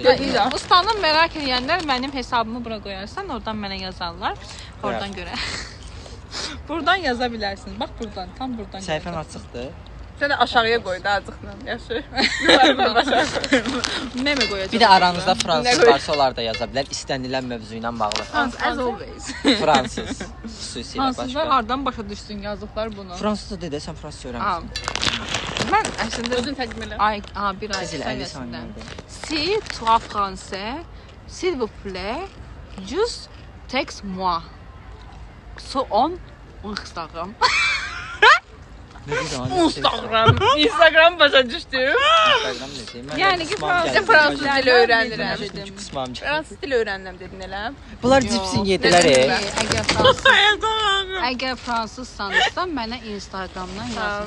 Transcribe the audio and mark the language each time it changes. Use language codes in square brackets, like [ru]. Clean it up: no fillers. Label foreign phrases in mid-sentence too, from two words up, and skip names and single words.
[az] Ya, ustanı merak edənlər mənim hesabımı bura qoyarsan, oradan mənə yazarlar. Oradan görə. Buradan yaza bilərsiniz. Bax buradan, tam buradan. Səhifən açıqdır. Sən də aşağıya qoy da azıqla. Yaxşı. Yuvarlan aşağı qoy. Meme qoyacağam. Bir də aranızda Ne fransız qoy- varsa onlar da yaza bilər. İstənilən mövzu ilə bağlı. [en] As always. [az] Fransız xüsusilə Fransızlar başqa. hardan başa düşsün yazdıqlar bunu? Fransızca dedə sən fransızca Aa, öyrənmisən. mən əslində Özün tərcümə elə. ay, bir ay Qızıl 50 sayəsində. saniyədə. [fr] Si toi français, s'il vous plaît, juste texte moi. [en] So on Instagram. [az] Nə deyirəm? Instagram başa düşdüm. Instagram necə? Mən Yəni ki, Sən fransız dili öyrənirəm. dedim. Qısmam gəldi. Fransız dili öyrənirəm dedin elə. Bunlar cipsin yedilər. Əgər fransızsanızsa mənə Instagramdan yazın.